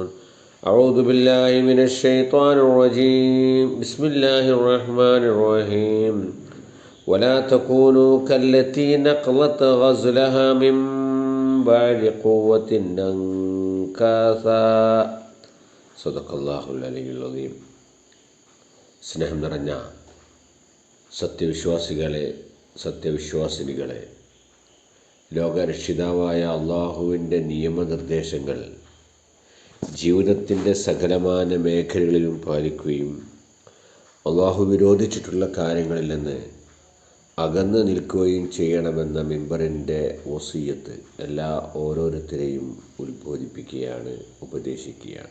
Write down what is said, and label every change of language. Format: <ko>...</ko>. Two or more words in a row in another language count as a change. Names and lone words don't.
<ar>أعوذ بالله من الشيطان الرجيم. بسم الله الرحمن الرحيم. ولا تكونوا كالتي نقضت غزلها من بعد قوة أنكاثا. صدق الله العلي العظيم.</ar> <ml>സ്നേഹം നിറഞ്ഞ സത്യവിശ്വാസികളെ, സത്യവിശ്വാസിനികളെ, ലോകരക്ഷിതാവായ അള്ളാഹുവിൻ്റെ നിയമനിർദ്ദേശങ്ങൾ ജീവിതത്തിൻ്റെ സകലമാന മേഖലകളിലും പാലിക്കുകയും അള്ളാഹു വിരോധിച്ചിട്ടുള്ള കാര്യങ്ങളിൽ നിന്ന് അകന്നു നിൽക്കുകയും ചെയ്യണമെന്ന മിമ്പറിൻ്റെ വസിയ്യത്ത് ഓരോരുത്തരെയും ഉത്ബോധിപ്പിക്കുകയാണ്, ഉപദേശിക്കുകയാണ്.</ml>